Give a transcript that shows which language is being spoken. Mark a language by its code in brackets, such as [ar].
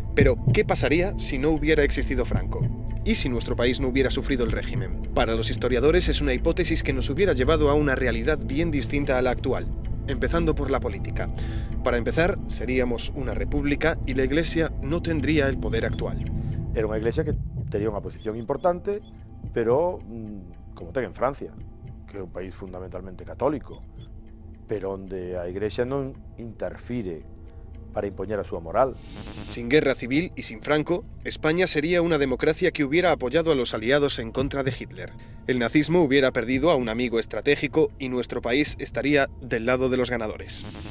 [es] Pero, ¿qué pasaría si no hubiera existido Franco? ¿Y si nuestro país no hubiera sufrido el régimen? Para los historiadores es una hipótesis que nos hubiera llevado a una realidad bien distinta a la actual, empezando por la política. Para empezar, seríamos una república y la Iglesia no tendría el poder actual. [gl] Era unha iglesia que tería unha posición importante, pero como ten en Francia, que é un país fundamentalmente católico, pero onde a Iglesia non interfire para impoñer a súa moral. [es] Sin guerra civil y sin Franco, España sería una democracia que hubiera apoyado a los aliados en contra de Hitler. El nazismo hubiera perdido a un amigo estratégico y nuestro país estaría del lado de los ganadores.